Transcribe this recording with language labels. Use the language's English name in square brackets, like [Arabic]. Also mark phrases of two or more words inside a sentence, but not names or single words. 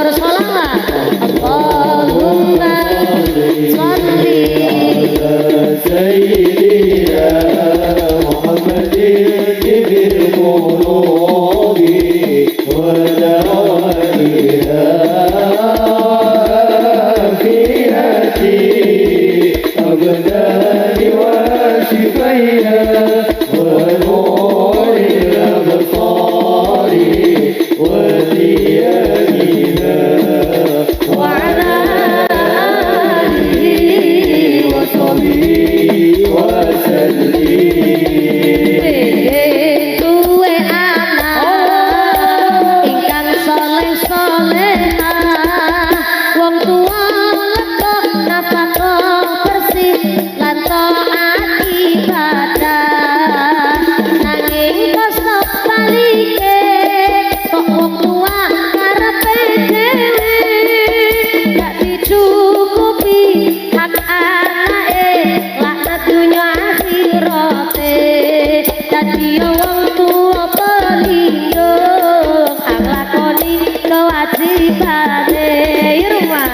[Arabic] صلوات اللهم صل سيدنا محمد طب القلوب ودوائها عافية الأبدان وشفائها ونور الأبصار وضيائها وعلى آله و صحبه وسلم. [Javanese] duwe anak ingkang soleh-solehah wong tuwa lekok nafkah bersih lan taat ibadah nanging kosok palike kok wong tuwa karepe dhewe gak dicukupi hak anake laknat dunya akhirate dadi wong tuwa pelindung nglakoni kewajibane rumah.